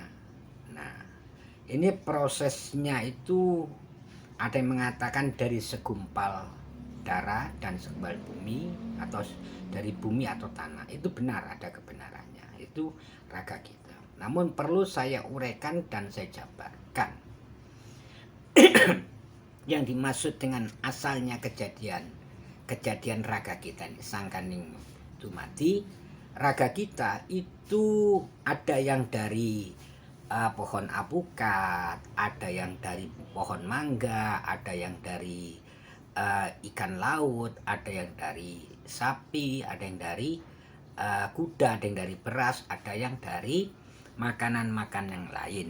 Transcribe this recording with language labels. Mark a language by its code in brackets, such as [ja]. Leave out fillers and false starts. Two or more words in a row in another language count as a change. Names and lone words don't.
[id] Nah, ini prosesnya itu ada yang mengatakan dari segumpal darah dan segumpal bumi, atau dari bumi atau tanah. Itu benar, ada kebenarannya. Itu raga kita. Namun perlu saya uraikan dan saya jabarkan. Yang dimaksud dengan asalnya kejadian raga kita ini, [jv] sangkaning dumadi, [id] raga kita itu ada yang dari pohon apukat, ada yang dari pohon mangga, ada yang dari ikan laut, ada yang dari sapi, ada yang dari kuda, ada yang dari beras, ada yang dari makanan-makanan yang lain.